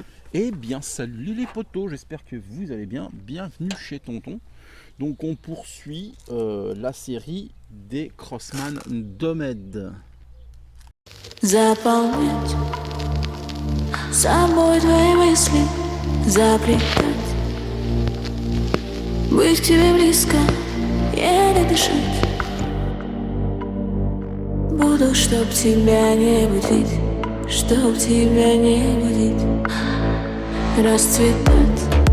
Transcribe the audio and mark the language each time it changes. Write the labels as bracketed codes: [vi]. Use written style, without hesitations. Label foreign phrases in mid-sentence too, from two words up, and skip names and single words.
[fr] Eh bien salut les potos, j'espère que vous allez bien, bienvenue chez Tonton. Donc on poursuit la série des Crossman Domed. [ru] Заполнять собой твои мысли, заплетать, быть к тебе близко, еле дышать. Буду, чтоб тебя не будить, чтоб тебя не будить, расцветать.